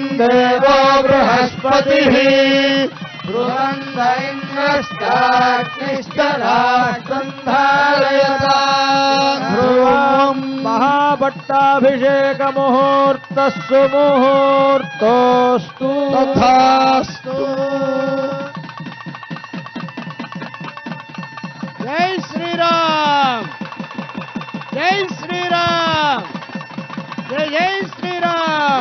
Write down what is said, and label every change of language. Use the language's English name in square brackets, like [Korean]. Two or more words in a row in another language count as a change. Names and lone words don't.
[Sanskrit] देवो बृहस्पतिः ध्रुवन्त इन्द्रश्चाग्निश्च राष्ट्रम् धारयताम् ध्रुवम् महापट्टाभिषेक मुहूर्तः सुमुहूर्तोऽस्तु तथास्तु [Hindi] जय श्री राम, जय श्री राम, जय जय श्री राम।